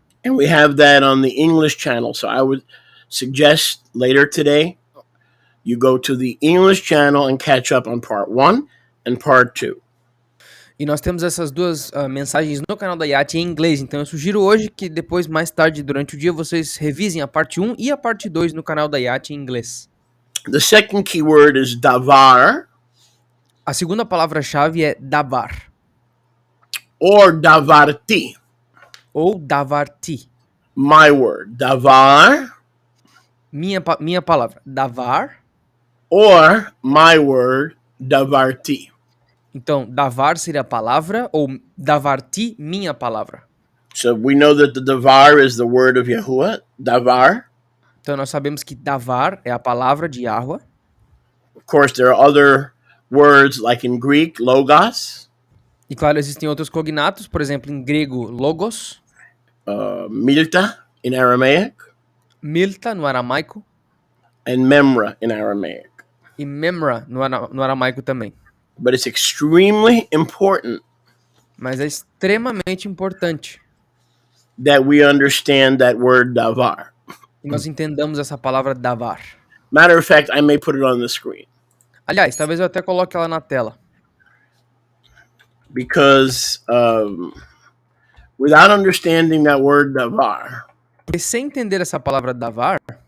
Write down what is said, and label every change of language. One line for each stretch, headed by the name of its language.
English: and we have that on the English channel. So I would suggest later today you go to the English channel and catch up on part 1 and part 2.
Portuguese: E nós temos essas duas mensagens no canal da YATI em inglês, então eu sugiro hoje que depois, mais tarde, durante o dia, vocês revisem a parte 1 e a parte 2 no canal da YATI em inglês.
English: The second keyword is davar.
Portuguese: A segunda palavra-chave é davar.
English: Or davarti.
Portuguese: Ou davarti.
English: My word. Davar.
Portuguese: Minha palavra. Davar.
English: Or my word. Davarti.
Portuguese: Então, davar seria a palavra, ou davarti, minha palavra.
English: So we know that the davar is the word of Yahuwah.
Hebrew: Davar.
Portuguese: Então, nós sabemos que davar é a palavra de Yahuwah.
English: Of course, there are other words like in Greek, logos.
Portuguese: E claro, existem outros cognatos, por exemplo, em grego, logos.
English: Milta in Aramaic.
Portuguese: Milta no aramaico.
English: And memra in Aramaic.
Portuguese: E memra no aramaico também.
English: But it's extremely important.
Portuguese: Mas é extremamente importante
English: that we understand that word davar.
Portuguese: que nós entendamos essa palavra davar.
English: Matter of fact, I may put it on the screen.
Portuguese: Aliás, talvez eu até coloque ela na tela.
English: Because without understanding that word davar,
Portuguese: Porque sem entender essa palavra davar,